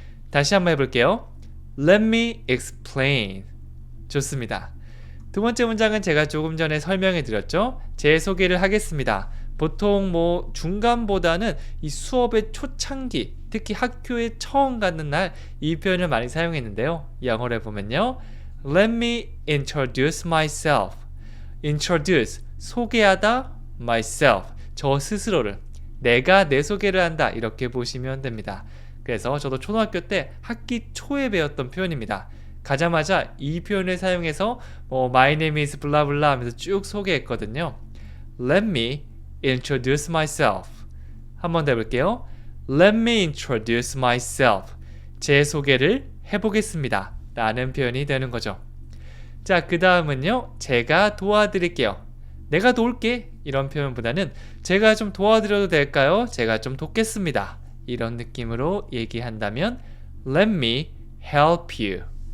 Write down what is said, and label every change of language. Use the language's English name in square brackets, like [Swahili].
[Korean] 다시 한번 해볼게요. [English] Let me explain. [Korean] 좋습니다. 두 번째 문장은 제가 조금 전에 설명해 드렸죠. 제 소개를 하겠습니다. 보통 중간보다는 이 수업의 초창기, 특히 학교에 처음 가는 날 이 표현을 많이 사용했는데요. 영어로 해보면요, [English] Let me introduce myself. [Korean] Introduce, 소개하다, myself, 저 스스로를, 내가 내 소개를 한다, 이렇게 보시면 됩니다. 그래서 저도 초등학교 때 학기 초에 배웠던 표현입니다. 가자마자 이 표현을 사용해서 [English] My name is blah blah [Korean] 하면서 쭉 소개했거든요. [English] Let me introduce myself. [Korean] 한번 더 해볼게요. [English] Let me introduce myself. [Korean] 제 소개를 해보겠습니다 라는 표현이 되는 거죠. 자, 그 다음은요, 제가 도와드릴게요. 내가 도울게, 이런 표현보다는 제가 좀 도와드려도 될까요? 제가 좀 돕겠습니다, 이런 느낌으로 얘기한다면 [English] Let me help you.